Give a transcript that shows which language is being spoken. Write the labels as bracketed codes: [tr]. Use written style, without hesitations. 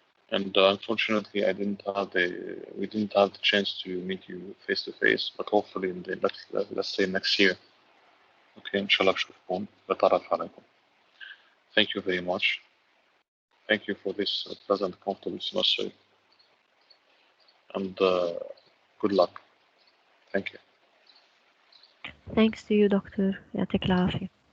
[en] And unfortunately, we didn't have the chance to meet you face to face, but hopefully in the let's say next year. [ar] Okay, إن شاء الله بشوفكم بتعرف عليكم. [en] Thank you very much. Thank you for this pleasant, comfortable semester. And good luck. Thank you. Thanks to you [ar] دكتور يعطيك العافية.